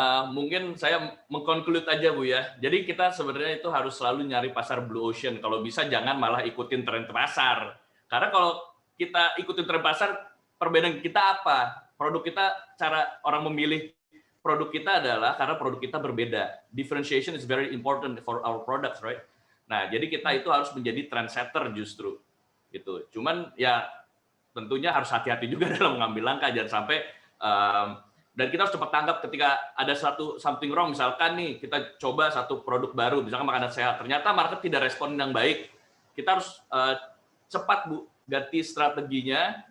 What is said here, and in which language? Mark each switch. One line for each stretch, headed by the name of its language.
Indonesian: Mungkin saya mengkonklude aja Bu ya. Jadi kita sebenarnya itu harus selalu nyari pasar blue ocean. Kalau bisa jangan malah ikutin tren pasar. Karena kalau kita ikutin tren pasar, perbedaan kita apa? Produk kita, cara orang memilih produk kita adalah karena produk kita berbeda.
English: Differentiation is very important for our products, right?
Indonesian: Nah, jadi kita itu harus menjadi trendsetter justru. Gitu. Cuman ya tentunya harus hati-hati juga dalam mengambil langkah, jangan sampai dan kita harus cepat tanggap ketika ada
English: something wrong.
Indonesian: Misalkan nih kita coba satu produk baru, misalkan makanan sehat, ternyata market tidak respon yang baik, kita harus cepat Bu ganti strateginya.